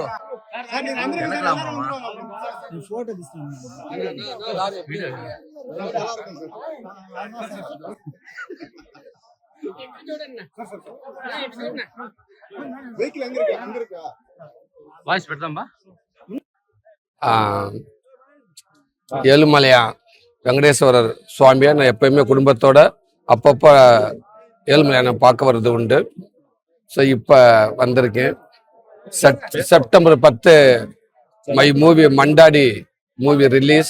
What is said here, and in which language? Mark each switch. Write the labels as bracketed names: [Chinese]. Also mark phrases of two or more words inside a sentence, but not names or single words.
[Telugu] సార్ నేను అందరూ ఫోటో తీస్తాను. వాయిస్ పెడతాం బా. [Tamil] ஏழுமலையா வெங்கடேஸ்வரர் சுவாமியை நான் எப்பயுமே குடும்பத்தோட அப்பப்போ ஏழுமலையா நான் பார்க்க வர்றது உண்டு. ஸோ இப்போ வந்திருக்கேன். செப்டம்பர் 10 [English] my movie [Tamil] மண்டாடி [English] movie release.